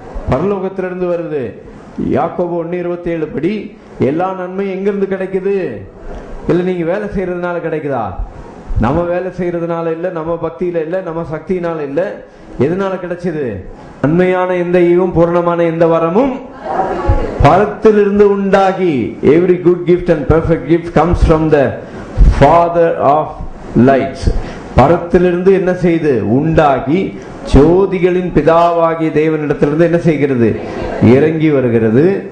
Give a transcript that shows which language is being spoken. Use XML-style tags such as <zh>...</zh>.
<ta>பரலோகத்திலிருந்து வருது. யாக்கோபு 1:27 படி எல்லா நன்மையும் எங்கிருந்து கிடைக்குது? இல்ல நீங்க வேலை செய்யறதுனால கிடைக்குதா? நம்ம வேலை செய்யறதுனால இல்ல, நம்ம பக்தியில இல்ல, நம்ம சக்தியினால இல்ல. எதனால கிடைச்சது? நன்மையான எந்த ஈவும் பூரணமான எந்த வரமும் பரத்திலிருந்து உண்டாகி.</ta> <en>Every good gift and perfect gift comes from the Father of lights.</en> <ta>பரத்திலிருந்து என்ன செய்து? உண்டாகி ஜோதிகளின் பிதாவாகிய தேவனிடத்திலிருந்து என்ன செய்கிறது? இறங்கி வருகிறது.</ta>